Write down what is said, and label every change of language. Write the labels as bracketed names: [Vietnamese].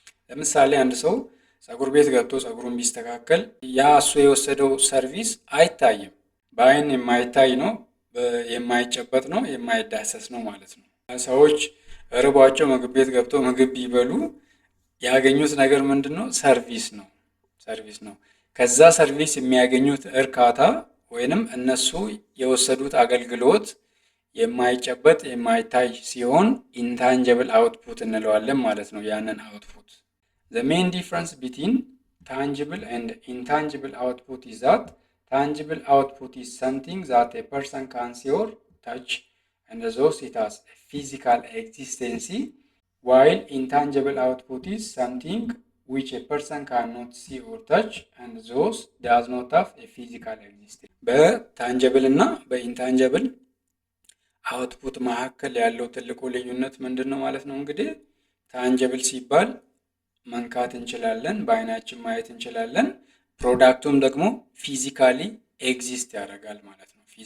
[Amharic] ለምሳሌ አንድ ሰው ፀጉር ቤት ገብቶ ፀጉሩን ቢስተካከል ያ እሱ የወሰደው ሰርቪስ አይታይም። በአይን የማይታይ ነው፣ የማይጨበጥ ነው፣ የማይዳሰስ ነው ማለት ነው። ሰዎች ርቧቸው ምግብ ቤት ገብቶ ምግብ ቢበሉ ያገኙት ነገር ምንድን ነው? ሰርቪስ ነው። ከዛ ሰርቪስ የሚያገኙት እርካታ ወይንም እነሱ የወሰዱት አገልግሎት የማይጨበጥ የማይታይ ሲሆን ኢንታንጀብል አውትፑት እንለዋለን ማለት ነው። ያንን አውትፑት [English] the main difference between tangible and intangible output is that tangible output is something that a person can see or touch and thus it has a physical existence, while intangible output is something which a person cannot see or touch and thus does not have a physical existence. [Amharic] በታንጀብል እና በኢንታንጀብል አውትፑት መካከል ያለው ትልቁ ልዩነት ምንድን ነው ማለት ነው? እንግዲህ ታንጀብል ሲባል መንካት እንችላለን፣ በአይናችን ማየት እንችላለን። ፕሮዳክቱም ደግሞ ፊዚካሊ ኤግዚስት ያደርጋል ማለት ነው።